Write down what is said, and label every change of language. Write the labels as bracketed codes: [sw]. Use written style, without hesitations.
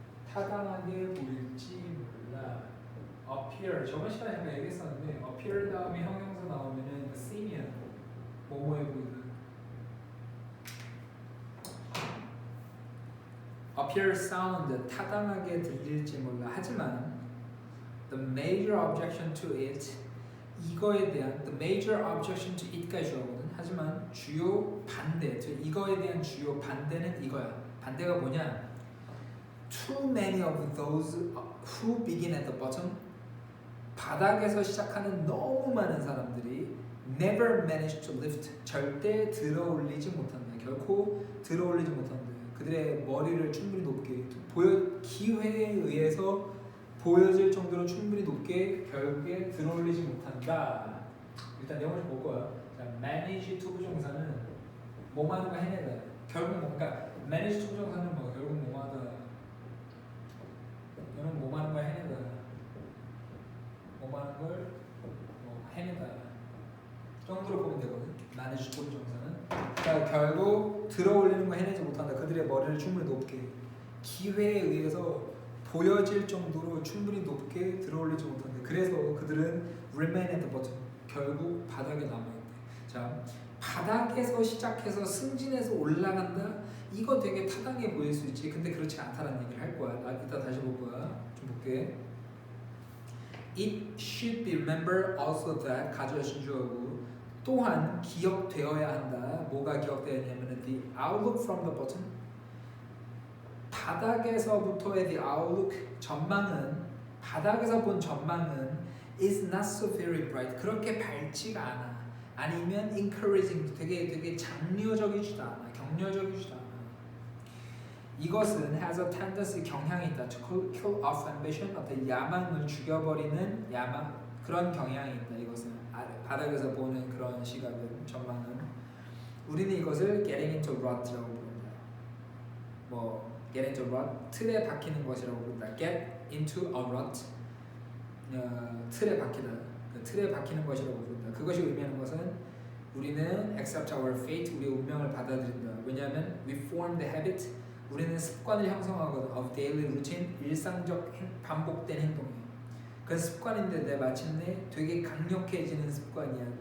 [ko] 타당하게 보일지 몰라. appear 저번 시간에 제가 얘기했었는데 appear 다음에 형용사 나오면은 seem이야. 뭐뭐해 보이는. appear sound 타당하게 들릴지 몰라. 하지만 [en] the major objection to it [ko] 이거에 대한 [en] the major objection to it까지 [ko] 주어거든. 하지만 주요 반대, 이거에 대한 주요 반대는 이거야. 반대가 뭐냐? [en] Too many of those who begin at the bottom [ko] 바닥에서 시작하는 너무 많은 사람들이 [en] never manage to lift [ko] 절대 들어올리지 못한다. 결코 들어올리지 못한다. 그들의 머리를 충분히 높게 기회에 의해서 보여질 정도로 충분히 높게 결국에 들어올리지 못한다. 일단 내용을 좀 볼 거야. 자, manage to 부정사는 뭐하는 거 해내다. 결국 뭔가 manage to 부정사는 뭐 결국 뭐하다. 너는 뭐하는 거 해내다. 뭐하는 걸 뭐 해내다. 정도로 보면 되거든. manage to 부정사는. 그러니까 결국 들어올리는 거 해내지 못한다. 그들의 머리를 충분히 높게 기회에 의해서 보여질 정도로 충분히 높게 들어올리지 못한대. 그래서 그들은 [en] remain at the bottom. [ko] 결국 바닥에 남아있대. 자, 바닥에서 시작해서 승진해서 올라간다? 이거 되게 타당해 보일 수 있지. 근데 그렇지 않다는 얘기를 할 거야. 나 이따 다시 볼 거야. 좀 볼게. [en] It should be remembered also that [ko] 가져야 신주어고 또한 기억되어야 한다. 뭐가 기억되어야냐면 [en] the outlook from the bottom [ko] 바닥에서부터의 [en] the outlook [ko] 전망은 바닥에서 본 전망은 [en] is not so very bright [ko] 그렇게 밝지가 않아 아니면 encouraging 되게 장려적이지도 않아 격려적이지도 않아 이것은 [en] has a tendency [ko] 경향이 있다 [en] to kill off ambition [ko] 어떤 야망을 죽여버리는 야망 그런 경향이 있다 이것은 바닥에서 보는 그런 시각은 전망은 우리는 이것을 [en] getting into rut [ko] 라고 부른다 뭐 [en] get into rut [ko] 틀에 박히는 것이라고 부른다. [en] get into a rut [ko] 틀에 박히다. 그 틀에 박히는 것이라고 부른다. 그것이 의미하는 것은 우리는 [en] accept our fate [ko] 우리의 운명을 받아들인다. 왜냐하면 [en] we form the habit [ko] 우리는 습관을 형성하거든 [en] of daily routine [ko] 일상적 반복된 행동이. 그 습관인데 마침내 되게 강력해지는 습관이야.